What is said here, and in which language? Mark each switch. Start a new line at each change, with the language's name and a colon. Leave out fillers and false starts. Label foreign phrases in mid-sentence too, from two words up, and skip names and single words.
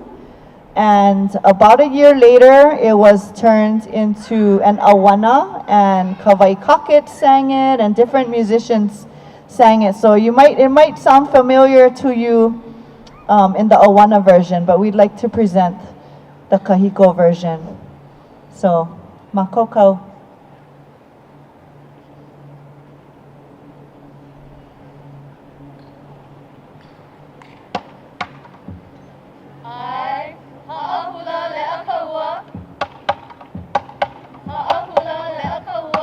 English: And about a year later, it was turned into an awana, and Kawai Kakit sang it, and different musicians sang it. So it might sound familiar to you in the Awana version, but we'd like to present the Kahiko version. So,
Hawaiian: makoko. I ha'ahula le'a kaua. Ha'ahula le'a kaua.